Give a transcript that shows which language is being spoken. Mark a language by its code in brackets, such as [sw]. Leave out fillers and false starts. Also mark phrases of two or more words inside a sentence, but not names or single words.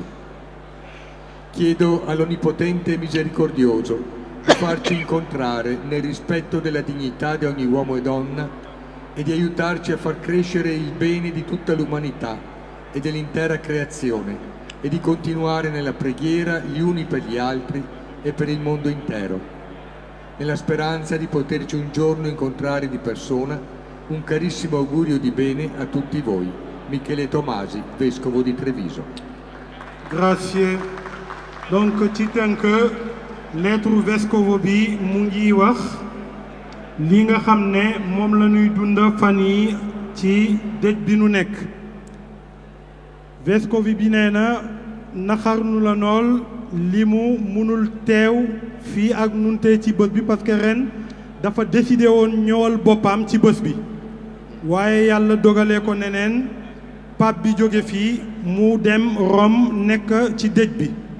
[it] Chiedo all'Onnipotente e Misericordioso di farci incontrare nel rispetto della dignità di ogni uomo e donna e di aiutarci a far crescere il bene di tutta l'umanità e dell'intera creazione e di continuare nella preghiera gli uni per gli altri e per il mondo intero, nella speranza di poterci un giorno incontrare di persona. Un carissimo augurio di bene a tutti voi. Michele Tomasi, Vescovo di Treviso. Grazie. [wo] Donc ci tënk lettre vescovo bi mu ngi wax li nga xam ne moom la ñuy dund fan yi ci dëj bi nu nekk. vescovo bi nee na naxarnu la nool li mu mënul teew fii ak nun tey ci bés bi [fr] parce que [wo] ren dafa décidé woon ñëwal boppam ci bés bi waaye yàlla dogalee ko neneen pape bi jóge fii mu dem Rome nekk ci dëj bi.